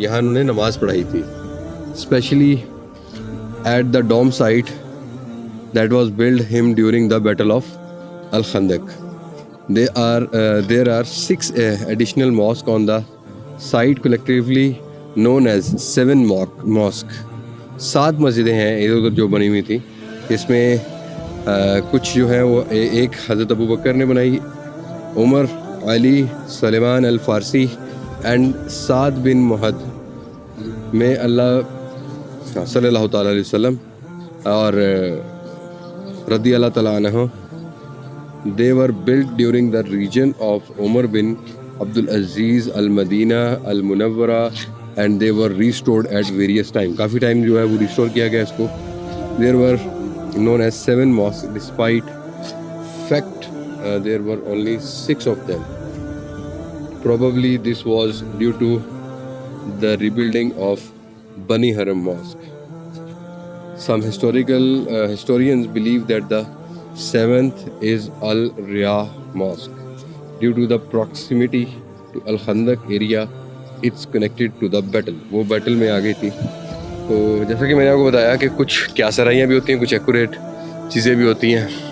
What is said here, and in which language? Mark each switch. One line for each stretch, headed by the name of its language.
Hindi: यहाँ उन्होंने नमाज पढ़ाई थी,
English: especially at the dome site that was built him during the battle of Al Khandaq. There are 6 additional mosques on the site, collectively known as 7 mosque.
Hindi: 7 मस्जिदें हैं इधर उधर जो बनी हुई थी। इसमें कुछ जो है वो एक हज़रत अबू बकर ने बनाई, उमर, अली, सलेमान अल फ़ारसी एंड साद बिन मुहद में अल्लाह सल्लल्लाहु अलैहि वसल्लम, और
Arabic: radiyallahu ta'ala anhu.
English: They were built during the region of Umar bin Abdul Aziz Al Madina Al Munawwara and they were restored at various time.
Hindi: काफ़ी टाइम जो है वो रिस्टोर किया गया इसको.
English: There were known as 7 mosques. Despite fact, there were only 6 of them. Probably this was due to the rebuilding of Bani Haram Mosque. Some historians believe that the 7th is Al Riyah Mosque. Due to the proximity to Al Khandaq area, it's connected to the battle.
Hindi: वो battle में आ गई थी. तो जैसा कि मैंने आपको बताया कि कुछ क्या सराइयाँ भी होती हैं, कुछ एक्यूरेट चीज़ें भी होती हैं.